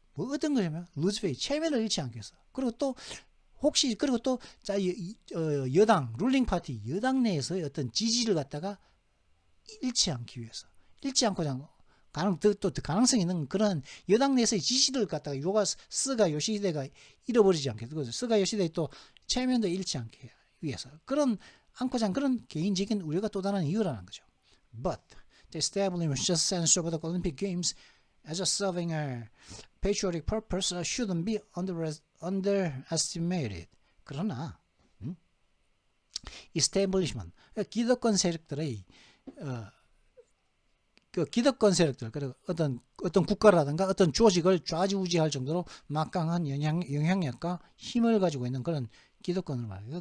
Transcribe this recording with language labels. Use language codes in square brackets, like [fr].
[ko] 뭐 어떤 거냐면 루즈페이 체면을 잃지 않겠어. 그리고 또 혹시 그리고 또 여당 룰링 파티 여당 내에서의 어떤 지지를 갖다가 잃지 않기 위해서 잃지 않고자 또 가능성이 있는 그런 여당 내에서의 지지를 갖다가 스가 요시히데가 잃어버리지 않겠어. 스가 요시히데의 또 체면도 잃지 않게 위해서 그런 않고자 그런 개인적인 우려가 또 다른 이유라는 거죠. [en] But the establishment sense of the Olympic Games as a serving a patriotic purpose shouldn't be underestimated. [ko] 그러나 establishment 기득권 세력들의 그 기득권 세력들 그리고 어떤 국가라든가 어떤 조직을 좌지우지할 정도로 막강한 영향력과 힘을 가지고 있는 그런 기득권을 말해요.